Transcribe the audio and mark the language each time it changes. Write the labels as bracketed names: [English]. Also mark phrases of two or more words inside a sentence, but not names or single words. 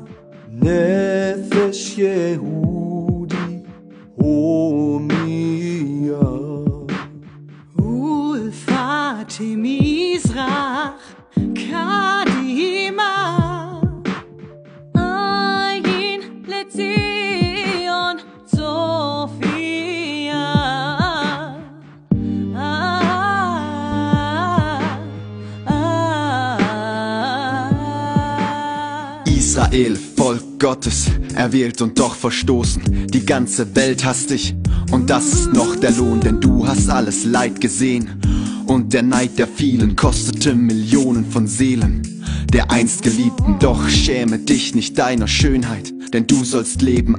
[Hebrew] נפש יהודי הומיה ולפתי מזרח קדימה עין לציון צופיה [German] Israel, Volk Gottes, erwählt und doch verstoßen. Die ganze Welt hasst dich und das ist noch der Lohn, denn du hast alles Leid gesehen. Und der Neid der vielen kostete Millionen von Seelen. Der einst Geliebten, doch schäme dich nicht deiner Schönheit, denn du sollst leben.